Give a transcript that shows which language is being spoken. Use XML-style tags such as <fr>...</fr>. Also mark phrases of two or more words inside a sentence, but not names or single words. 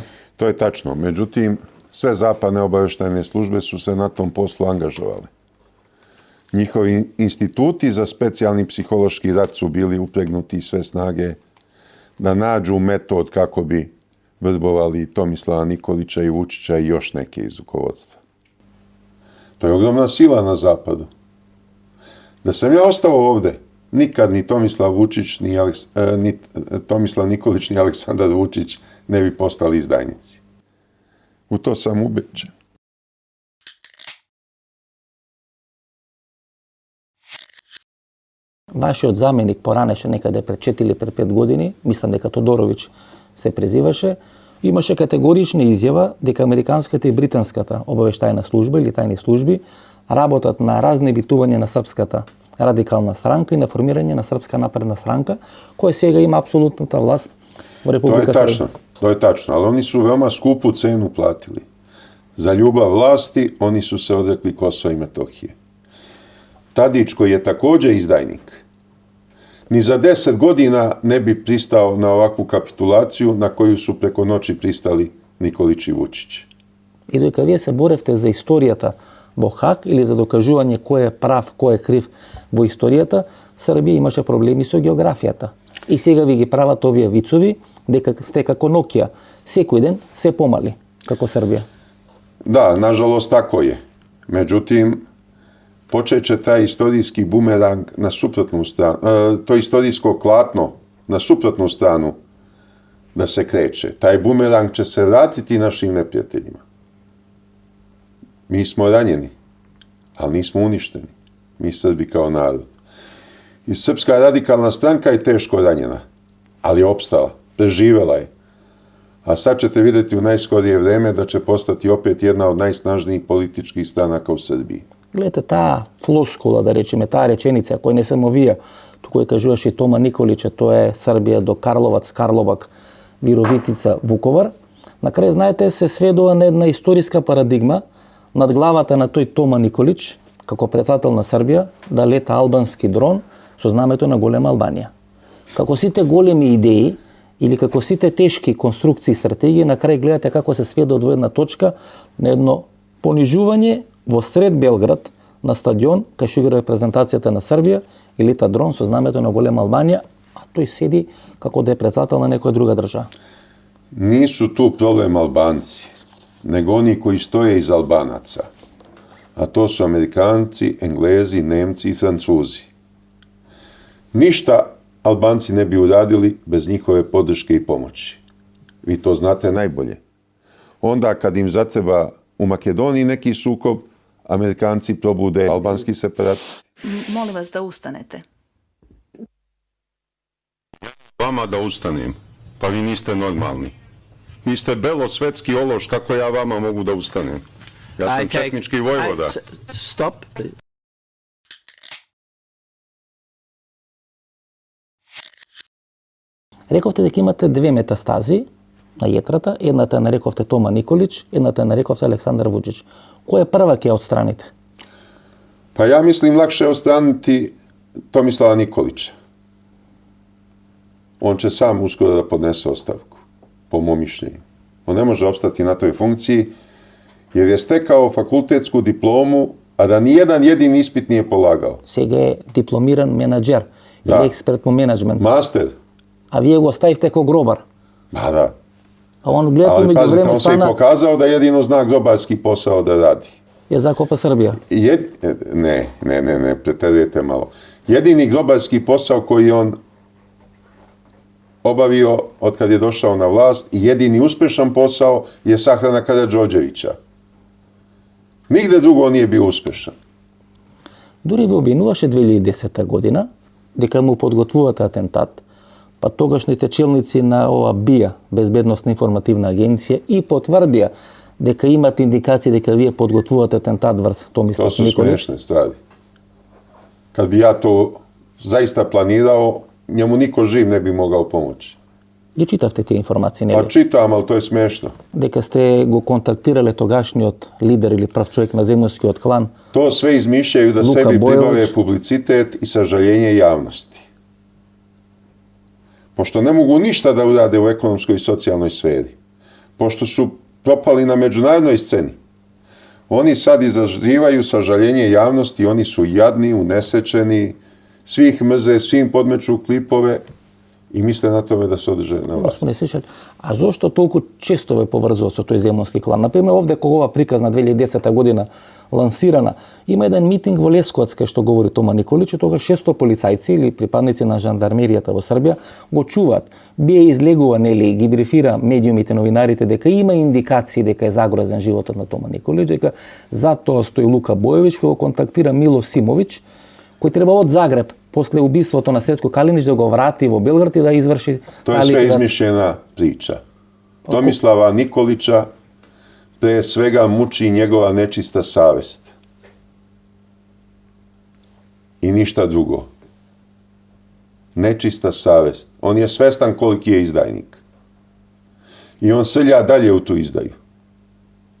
<sr>To je tačno. Međutim, sve zapadne obavještajne službe su se na tom poslu angažovali. Njihovi instituti za specijalni psihološki rat su bili upregnuti sve snage da nađu metod kako bi vrbovali Tomislava Nikolića i Vučića i još neke iz rukovodstva. To je ogromna sila na zapadu. Da sam ja ostao ovde, nikad ni Tomislav Vučić, ni Tomislav Nikolić, ni Aleksandar Vučić ne bi postali izdajnici. U to sam ubeđen.</sr> <mk>Вашиот заменик поранеше некаде пред 4 или пред 5 години, мислам дека Тодоровиќ се презиваше, имаше категорична изјава дека американската и британската обавештајна служба или тајни служби работат на разнебитување на српската радикална странка и на формирање на Српска напредна странка, која сега има апсолутната власт во Република Србија.</mk> <sr>To je tačno, ali oni su veoma skupu cenu platili. Za ljubav vlasti oni su se odrekli Kosova i Metohije. Tadić, koji je također izdajnik, ni za 10 godina ne bi pristao na ovakvu kapitulaciju na koju su preko noći pristali Nikolić i Vučić.</sr> <mk>И додека вие се боревте за историјата во Хаг или за докажување кој е прав, кој е крив во историјата, Србија имаше проблеми со географијата. И сега ви ги прават овие вицови дека сте како Нокија, секој ден се помали како Србија.</mk> <sr>Da, nažalost tako je. Međutim, počet će taj istorijski bumerang na suprotnu stranu, to istorijsko klatno na suprotnu stranu da se kreće. Taj bumerang će se vratiti našim neprijateljima. Mi smo ranjeni, ali nismo uništeni. Mi Srbi kao narod. I Srpska radikalna stranka je teško ranjena, ali je opstala, preživela je. A sad ćete vidjeti u najskorije vreme da će postati opet jedna od najsnažnijih političkih stranaka u Srbiji.</sr> <mk>Гледате таа флоскула, да речеме, таа реченица, која не само вие, туку ја кажуваше Тома Николич, тоа е Србија до Карловац, Карлобак, Вировитица, Вуковар. На крај, знаете, се сведува на една историска парадигма над главата на тој Тома Николич, како председател на Србија, да лета албански дрон со знамето на голема Албанија. Како сите големи идеи, или како сите тешки конструкции и стратегии, на крај гледате како се сведува до една точка на едно понижување во сред Белград на стадион, кај што игра репрезентацијата на Србија, и лета дрон со знамето на голема Албанија, а тој седи како да е председател на некоја друга држава.</mk> <sr>Nisu tu problem Albanci, nego oni koji stoje iz Albanaca. A to su Amerikanci, Englezi, Nemci i Francuzi. Ništa Albanci ne bi uradili bez njihove podrške i pomoći. Vi to znate najbolje. Onda kad im zatreba u Makedoniji neki sukob, Amerikanci probude albanski separatisti. Molim vas da ustanete. Vama da ustanem, pa vi niste normalni. Vi ste belosvetski ološ, kako ja vama mogu da ustanem? Ja sam četnički vojvoda. Stop.</sr> <mk>Рековте дека имате две метастази на јетрата, едната ја нарековте Тома Николич, едната ја нарековте Александар Вучич. Која прва ќе отстраните?</mk> <sr>Pa ja mislim lakše je odstraniti Tomislava Nikolića. On će sam uskoro da podnese ostavku, po mom mišljenju. On ne može opstati na toj funkciji, jer je stekao fakultetsku diplomu, a da ni jedan jedini ispit nije polagao.</sr> <mk>Сега е дипломиран менаџер или експерт по менеджмент. Master. А вие го оставивте како гробар.</mk> <sr>Ma da.</sr> <mk>А он гледа</mk> <sr>Ali</sr> <mk>меѓу</mk> <sr>pazite,</sr> <mk>време</mk> <sr>on se i</sr> <mk>стана</mk> <sr>pokazao da jedino zna grobarski posao da radi.</sr> <mk>ја закопа Србија.</mk> <sr>Ne, preterujete malo. Jedini grobarski posao koji on obavio od kad je došao na vlast i jedini uspešan posao je sahrana Karađorđevića. Nigde drugo nije bio uspešan.</sr> <mk>Дури ви обвинуваше 2010 година дека му подготвувате атентат, па тогашните челници на ова БИА, Безбедносна информативна агенција, и потврдија дека имат индикации дека вие подготвувате атентат врз</mk> <sr>To</sr> <mk>Томислав</mk> <sr>su</sr> <mk>Николич.</mk> <sr>smiješne stvari. Kad bi ja to zaista planirao, njemu niko živ ne bi mogao pomoći.</sr> <mk>Ги читавте тие информации,</mk> <sr>Pa</sr> <mk>нели?</mk> <sr>čitam, ali to je smiješno.</sr> <mk>Дека сте го контактирале тогашниот лидер или прав човек на земјонскиот клан.</mk> <sr>To sve izmišljaju da</sr> <mk>Luka</mk> <sr>sebi</sr> <mk>Bojović.</mk> <sr>pribave publicitet i sažaljenje javnosti. Pošto ne mogu ništa da urade u ekonomskoj i socijalnoj sferi, pošto su propali na međunarodnoj sceni, oni sad izazivaju sažaljenje javnosti, oni su jadni, unesečeni, svi ih mrze, svi im podmeću klipove i misle na tome da se održe na</sr> <mk>Тоа</mk> <sr>vlasti.</sr> <mk>сме не слушали. А зошто толку често ве поврзува со тој земјонски клан? Например, овде кога ова приказна 2010 година лансирана, има еден митинг во Лесковац кај што говори Тома Николич, и тогаш 600 полицајци или припадници на жандармеријата во Србија го чуваат. Бие излегува, нели, ги брифира медиумите, новинарите дека има индикации дека е загрозен животот на Тома Николич, дека затоа стои Лука Бојовиќ, кој го контактира Мило Симовиќ, кој треба од Загреб после убиството на Сретко Калинич да го врати во Белград и да изврши</mk> <sr>To je</sr> <mk>таа</mk> <sr>sve</sr> <mk>ликвидација.</mk> <sr>izmišljena priča. Tomislava Nikolića pre svega muči njegova nečista savest. I ništa drugo. Nečista savest. On je svestan koliki je izdajnik. I on srlja dalje u tu izdaju.</sr>